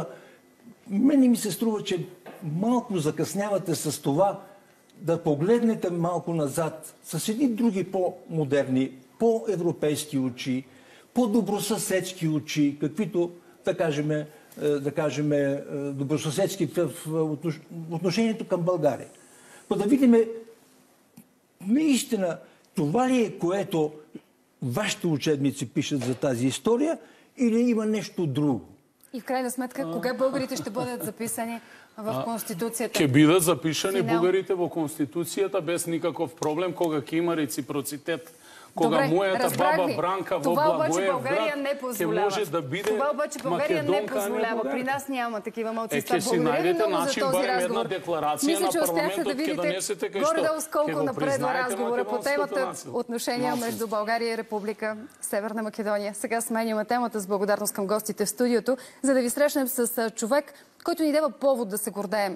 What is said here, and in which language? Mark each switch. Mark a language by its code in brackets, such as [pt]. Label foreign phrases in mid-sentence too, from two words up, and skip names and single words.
[bg] Мене ми се струва, че малко закъснявате с това да погледнете малко назад с едни други по-модерни, по-европейски очи, по-добросъседски очи, каквито, да кажем, добросъседски в отношението към България. Да видим наистина това ли е, което вашите учебници пишат за тази история, или има нещо друго? И в крайна сметка, кога българите ще бъдат записани в Конституцията? [mk] Ќе бидат запишани българите во Конституцијата без никаков проблем, кога ќе има реципроцитет. Кога моята баба Бранка во Благоевград ќе може да биде [bg] това обаче България не позволява. При нас няма такива малцинства. Благодаря много за този разговор. Мисля, че успяхте да видите горе-долу сколко напредва разговора по темата отношения между България и Република Северна Македония. Сега сменяме темата с благодарност към гостите в студиото, за да ви срещнем с човек, който ни дава повод да се гордеем.